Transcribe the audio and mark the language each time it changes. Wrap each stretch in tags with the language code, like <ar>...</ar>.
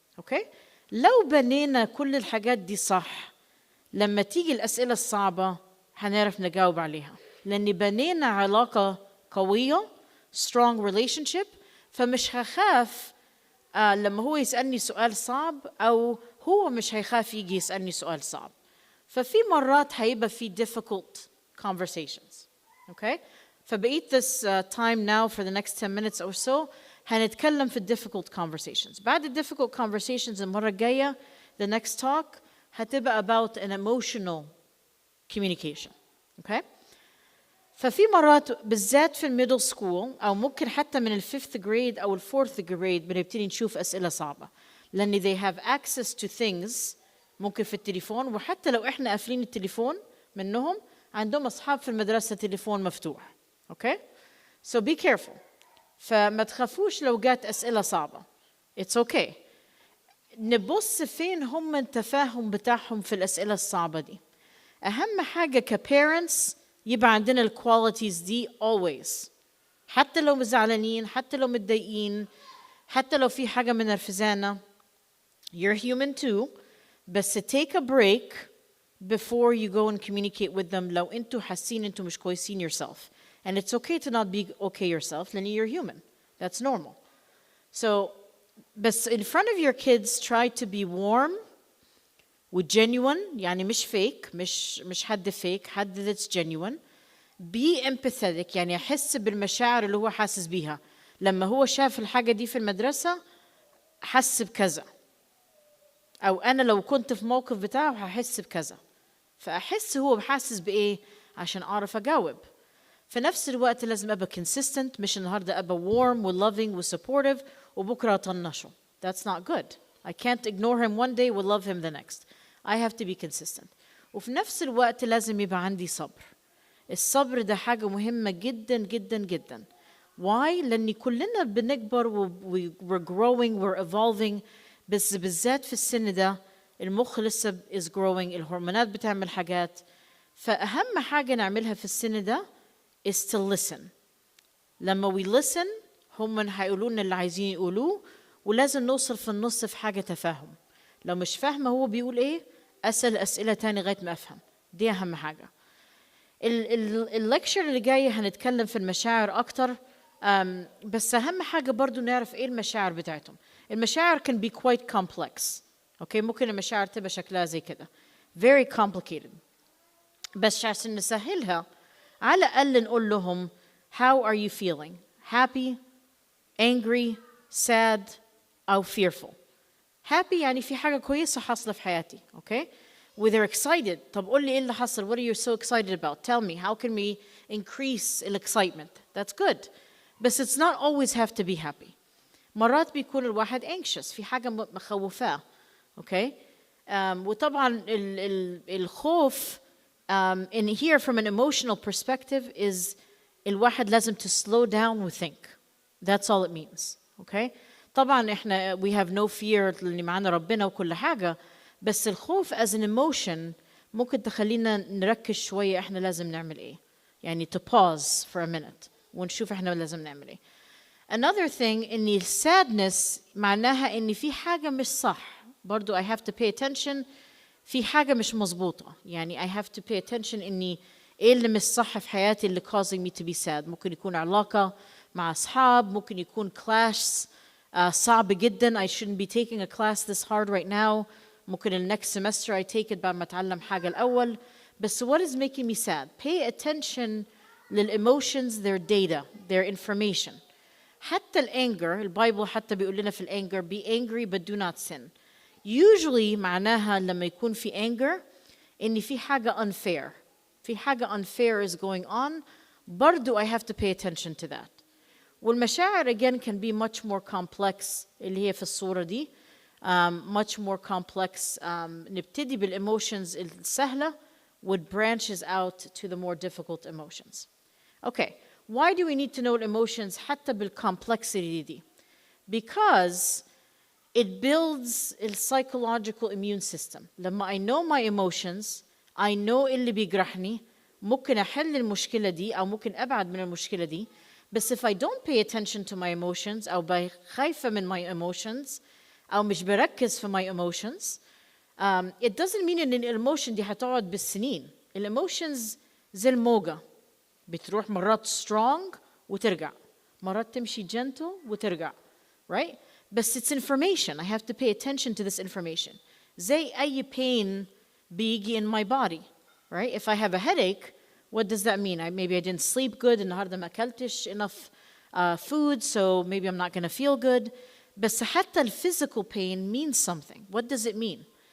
<ar>اوكي؟ لو بنينا كل الحاجات دي صح، لما تيجي الأسئلة الصعبة هنعرف نجاوب عليها، لأن بنينا علاقة قوية</ar> <en>strong relationship.</en> <ar>فمش هخاف لما هو يسألني سؤال صعب، أو هو مش هيخاف يجي يسألني سؤال صعب. ففي مرات هيبقى في</ar> <en>difficult conversations. Okay?</en> <ar>فبقيت</ar> <en>this time now for the next 10 minutes or so</en> <ar>هنتكلم في</ar> <en>difficult conversations.</en> <ar>بعد</ar> <en>difficult conversations</en> <ar>المرة الجاية</ar> <en>the next talk</en> <ar>هتبقى</ar> <en>about an emotional communication. Okay?</en> <ar>ففي مرات بالذات في الميدل سكول أو ممكن حتى من الفيفث جريد أو الفورث جريد بنبتدي نشوف أسئلة صعبة، لأن</ar> <en>they have access to things</en> <ar>ممكن في التليفون، وحتى لو إحنا قافلين التليفون منهم عندهم أصحاب في المدرسة تليفون مفتوح.</ar> <en>Okay? So be careful.</en> <ar>فما تخافوش لو جات أسئلة صعبة.</ar> <en>It's okay.</en> <ar>نبص فين هم التفاهم بتاعهم في الأسئلة الصعبة دي. أهم حاجة كparents يبقى عندنا الكواليتيز دي always، حتى لو مزعلانين، حتى لو متضايقين، حتى لو في حاجة منرفزانا.</ar> <en>You're human too،</en> <ar>بس</ar> <en>take a break before you go and communicate with them</en> <ar>لو انتوا حاسين انتوا مش كويسين</ar> <en>yourself. And it's okay to not be okay yourself</en> <ar>لأن</ar> <en>you're human. That's normal. So</en> <ar>بس</ar> <en>in front of your kids try to be warm وgenuine،</en> <ar>يعني مش</ar> <en>fake،</en> <ar>مش حد</ar> <en>fake، حد that's genuine. Be empathetic،</en> <ar>يعني أحس بالمشاعر اللي هو حاسس بيها. لما هو شاف الحاجة دي في المدرسة حس بكذا، أو أنا لو كنت في موقف بتاعه هحس بكذا، فأحس هو حاسس بإيه عشان أعرف أجاوب. في نفس الوقت لازم أبقى consistent، مش النهاردة أبقى warm و loving و supportive وبكرة أطنشه.</ar> <en>That's not good. I can't ignore him one day و love him the next. I have to be consistent.</en> <ar>وفي نفس الوقت لازم يبقى عندي صبر. الصبر ده حاجة مهمة جدا جدا جدا. Why؟ لأن كلنا بنكبر</ar> <en>we're growing we're evolving،</en> <ar>بس بالذات في السن ده المخ لسه</ar> <en>is growing،</en> <ar>الهرمونات بتعمل حاجات. فأهم حاجة نعملها في السن ده</ar> <en>is to listen.</en> <ar>لما</ar> <en>we listen</en> <ar>هم هيقولوا لنا اللي عايزين يقولوه، ولازم نوصل في النص في حاجة تفاهم. لو مش فاهمة هو بيقول إيه أسأل أسئلة تاني لغاية ما أفهم. دي أهم حاجة. الليكشر اللي جاي هنتكلم في المشاعر أكتر، بس أهم حاجة برضو نعرف إيه المشاعر بتاعتهم.</ar> <en>المشاعر can be quite complex.</en> <ar>أوكي؟ ممكن المشاعر تبقى شكلها زي كده</ar> <en>very complicated،</en> <ar>بس عشان نسهلها على الأقل نقول لهم</ar> <en>how are you feeling؟ happy, angry, sad</en> <ar>أو fearful. happy يعني في حاجة كويسة حاصلة في حياتي.</ar> <en>Okay? They're excited.</en> <ar>طب قول لي إيه اللي حصل؟</ar> <en>What are you so excited about? Tell me. How can we increase the excitement? That's good. But it's not always have to be happy.</en> <ar>مرات بيكون الواحد anxious، في حاجة مخوفاه.</ar> <en>Okay?</en> <ar>وطبعا الخوف</ar> <en>in here from an emotional perspective is</en> <ar>الواحد لازم</ar> <en>to slow down and think. That's all it means. Okay?</en> <ar>طبعا احنا</ar> <en>we have no fear</en> <ar>لأن معانا ربنا وكل حاجة، بس الخوف</ar> <en>as an emotion</en> <ar>ممكن تخلينا نركز شوية احنا لازم نعمل ايه. يعني</ar> <en>to pause for a minute</en> <ar>ونشوف احنا لازم نعمل ايه.</ar> <en>Another thing</en> <ar>إن sadness معناها إن في حاجة مش صح. برضو</ar> <en>I have to pay attention،</en> <ar>في حاجة مش مظبوطة. يعني</ar> <en>I have to pay attention</en> <ar>إني إيه اللي مش صح في حياتي اللي</ar> <en>causing me to be sad.</en> <ar>ممكن يكون علاقة مع أصحاب، ممكن يكون class صعب جدا.</ar> <en>I shouldn't be taking a class this hard right now.</en> <ar>ممكن</ar> <en>next semester I take it</en> <ar>بعد ما أتعلم حاجة الأول. بس</ar> <en>what is making me sad? Pay attention للemotions, their data, their information.</en> <ar>حتى الانجر، البايبل حتى بيقول لنا في الانجر</ar> <en>be angry but do not sin. Usually</en> <ar>معناها لما يكون في anger إن في حاجة unfair. في حاجة</ar> <en>unfair is going on.</en> <ar>برضو</ar> <en>I have to pay attention to that.</en> <ar>والمشاعر</ar> <en>again can be much more complex</en> <ar>اللي هي في الصورة دي.</ar> <en>Much more complex.</en> <ar>نبتدي بالemotions السهلة</ar> <en>would branches out to the more difficult emotions. Okay, why do we need to know emotions</en> <ar>حتى بالcomplexity دي?</ar> <en>Because it builds a psychological immune system. لما I know my emotions, I know</en> <ar>اللي بيجرحني, ممكن أحل المشكلة دي</ar> <en>أو ممكن أبعد من المشكلة دي. But if I don't pay attention to my emotions</en> <ar>أو خايفة من</ar> <en>my emotions</en> <ar>أو مش بركز في</ar> <en>my emotions, it doesn't mean</en> <ar>إن الemotion دي هتقعد بالسنين. الemotions زي الموجة بتروح مرات strong وترجع, مرات تمشي gentle وترجع, right?</ar> <en>بس it's information. I have to pay attention to this information.</en> <ar>زي أي</ar> <en>pain</en> <ar>بيجي</ar> <en>in my body, right? If I have a headache, what does that mean? Maybe I didn't sleep good,</en> <ar>النهاردة ما أكلتش</ar> <en>enough food, so maybe I'm not going to feel good.</en> <ar>بس</ar> <en>حتى physical pain means something. What does it mean?</en>